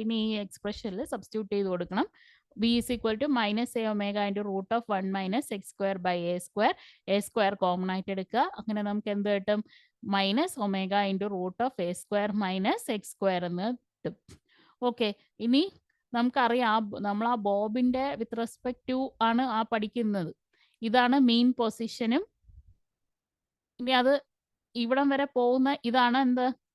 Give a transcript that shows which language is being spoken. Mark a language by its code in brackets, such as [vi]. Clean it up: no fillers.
[ml] ഇനി ഈ എക്സ്പ്രഷനിൽ സബ്സ്റ്റിറ്റ്യൂട്ട് ചെയ്ത് കൊടുക്കണം. [en] b is equal to minus a omega into root of 1 minus x square by a square. [ml] a square common ആയിട്ട് എടുക്കുക. അങ്ങനെ നമുക്ക് എന്ത് കിട്ടും? [en] minus omega into root of a square minus x square [ml] എന്ന് കിട്ടും. ഓക്കെ, ഇനി നമുക്കറിയാം നമ്മൾ ആ ബോബിന്റെ [en] with respect to [ml] ആണ് ആ പഠിക്കുന്നത്. ഇതാണ് മീൻ പൊസിഷനും ഇനി അത് ഇവിടം വരെ പോകുന്ന ഇതാണ് എന്ത്?